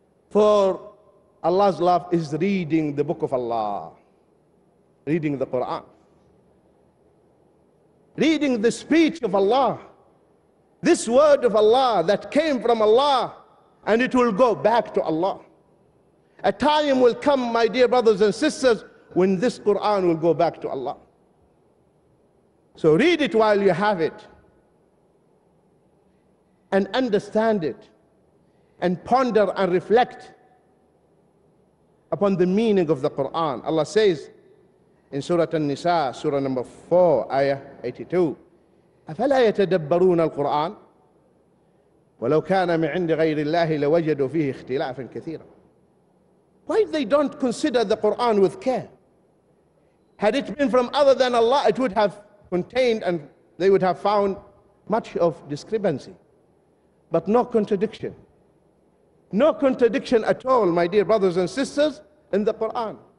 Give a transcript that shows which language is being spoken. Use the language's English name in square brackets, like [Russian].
[English] For Allah's love is reading the book of Allah, reading the Quran, reading the speech of Allah, this word of Allah that came from Allah, and it will go back to Allah. A time will come, my dear brothers and sisters, when this Quran will go back to Allah. So read it while you have it, and understand it, and ponder and reflect upon the meaning of the Quran. Allah says in Surah An-Nisa, Surah number 4, Ayah 82, [Arabic] أَفَلَا يَتَدَبَّرُونَ الْقُرْآنَ وَلَوْ كَانَ مِنْ عِنْدِ غَيْرِ اللَّهِ لَوَجَدُوا فِيهِ اخْتِلَافًا كَثِيرًا. [English] Why they don't consider the Quran with care? Had it been from other than Allah, it would have contained, and they would have found much of discrepancy, but no contradiction. No contradiction at all, my dear brothers and sisters, in the Quran.